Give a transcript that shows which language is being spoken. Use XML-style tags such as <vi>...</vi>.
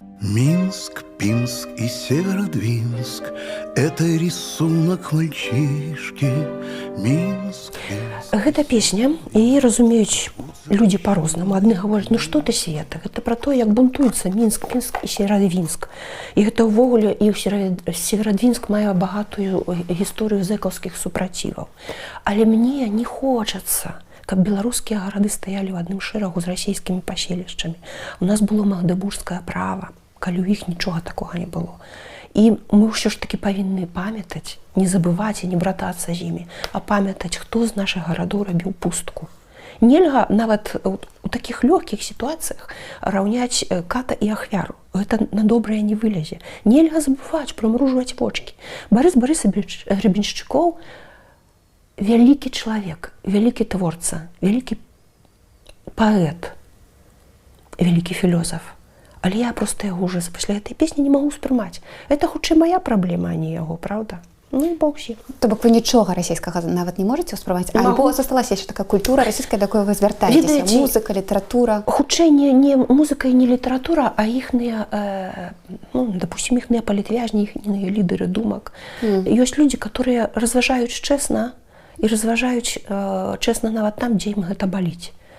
<ru>Минск, Пинск и Северодвинск — это рисунок мальчишки. Минск, Пинск.</ru> <be>Гэта песня, і разумеюць людзі па-рознаму. Адны гавораць, ну што ты, Света? Гэта пра то, як бунтуецца Мінск, Пінск і Северодвинск. І гэта ўвогуле, і Северодвинск мае багатую гісторыю зэкаўскіх супраціваў. Але мне не хочацца, каб беларускія гарады стаялі ў адным шэрагу з расійскімі паселішчамі. У нас было магдебургскае права, калі ў іх нічога такога не было. І мы ўсё ж такі павінны памятаць, не забываць і не братацца з імі, а памятаць, хто з нашых гарадоў рабіў пустку. Нельга нават у такіх лёгкіх сітуацыях раўняць ката і ахвяру. Гэта на добрае не вылезе. Нельга забываць, прымружваць вочкі. Барыс Барысавіч Гребеншчыкоў вялікі чалавек, вялікі творца, вялікі паэт, вялікі філёзаф. Але я проста яго ўжо пасля гэтай песні не магу ўспрымаць. Гэта хутчэй мая праблема, а не яго, правда? Ну, бо ўсе. То бок вы нічога расійскага нават не можаце ўспрымаць? Альбо засталася яшчэ такая культура расійская, да якой вы звяртаецеся? Музыка, літаратура? Хутчэй не музыка і не літаратура, а іхныя, допустим, іхныя палітвязні, іхныя лідары думак. Ёсць людзі, которые разважаюць чэсна і разважаюць чэсна нават там, дзе ім гэта баліць.</be>